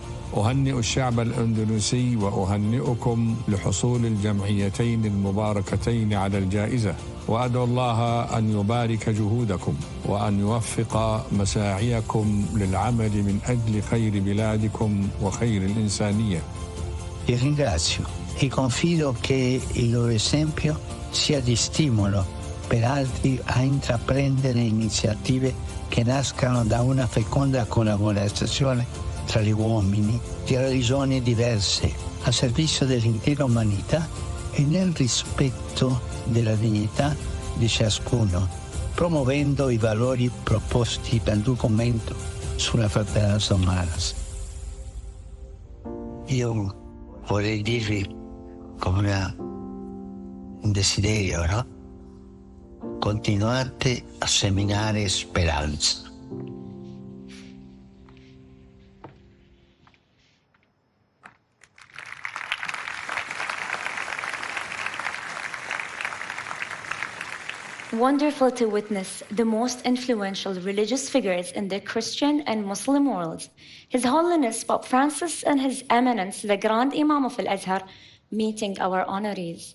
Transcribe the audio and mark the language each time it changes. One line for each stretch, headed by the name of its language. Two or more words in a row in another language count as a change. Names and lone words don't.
Arabic: أهنئ الشعب الأندونيسي وأهنئكم لحصول الجمعيتين المباركتين على الجائزة، وأدعو الله أن يبارك جهودكم وأن يوفق مساعيكم للعمل من أجل خير بلادكم وخير الإنسانية.
Italian: Ti ringrazio e confido che il loro esempio sia di stimolo per altri a intraprendere iniziative che nascano da una feconda collaborazione tra gli uomini di religioni diverse a servizio dell'intera umanità e nel rispetto della dignità di ciascuno, promuovendo i valori proposti dal documento sulla fratellanza umana. Io vorrei dirvi come un desiderio, no? Continuate a seminare speranza.
English: Wonderful to witness the most influential religious figures in the Christian and Muslim worlds, His Holiness Pope Francis and His Eminence, the Grand Imam of Al-Azhar, meeting our honorees.